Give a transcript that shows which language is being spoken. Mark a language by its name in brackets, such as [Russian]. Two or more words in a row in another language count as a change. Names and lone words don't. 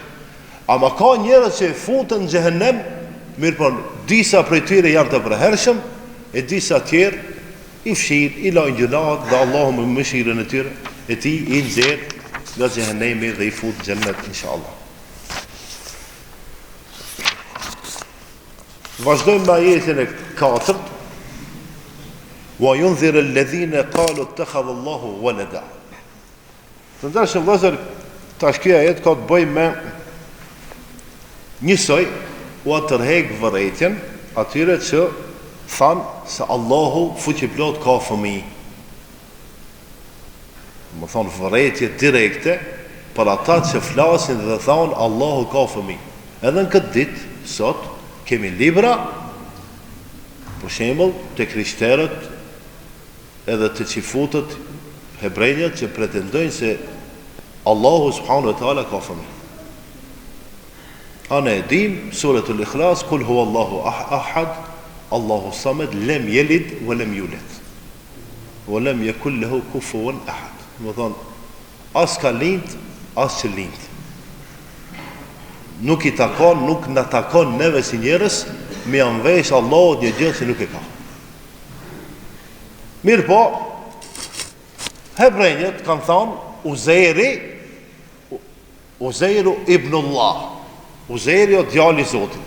[Albanian] Ama ka njerëz që futen në xhehenem, mirë po, disa prej tyre janë të përhershëm, e disa tjerë i fshirë, i lajnë gjunat, dhe Allahu me mëshirën e tyre, e ti i nxjerr nga xhehenemi dhe i fut në xhennet, inshallah. Vazhdojmë me ajetin e 4. [Arabic] وينذر الذين قالوا اتخذ الله ولدا. [Albanian] Të ndarshëm vëllezër, tash kjo ajet ka të bëjë me njësoj u tërheq vërejtjen atyre që thanë se Allahu fuqiplot ka fëmijë. më thonë vërejtje direkte për ata që flasin dhe thonë Allahu ka fëmijë. Edhe në këtë ditë, sot, kemi libra, për shembull, të krishterët, edhe të qifutët, hebrejnjët që pretendojnë se Allahu [Arabic] سبحانه وتعالى [Albanian] ka fëmijë. Ana e dim, [Arabic] suratul Ikhlas, قل هو الله أحد الله الصمد لم يلد ولم يولد. ولم يكن له كفوا أحد. [Albanian] Më thonë, as ka lind, as që lind. Nuk i takon, nuk na takon neve si njerëz me anvesh Allahut një gjë që nuk e ka. Mirë po, hebrejnjët kanë thonë [Arabic] عزير ابن الله, [Albanian] Uzeiri o djali i Zotit.